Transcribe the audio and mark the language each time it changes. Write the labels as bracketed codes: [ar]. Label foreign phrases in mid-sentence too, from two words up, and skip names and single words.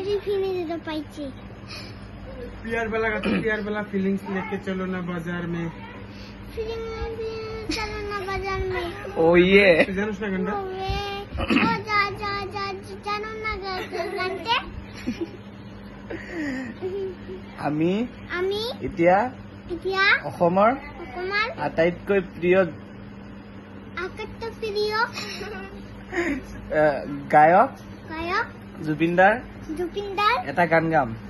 [hi] प्यार वाला फीलिंग्स लेके चलो ना बाजार में। ओ ये [bn] জানোস না গানটা? [as] আমি এতিয়া অসমৰ আটাইতকৈ প্ৰিয় গায়ক জুবিন দাৰ এটা গান গাম।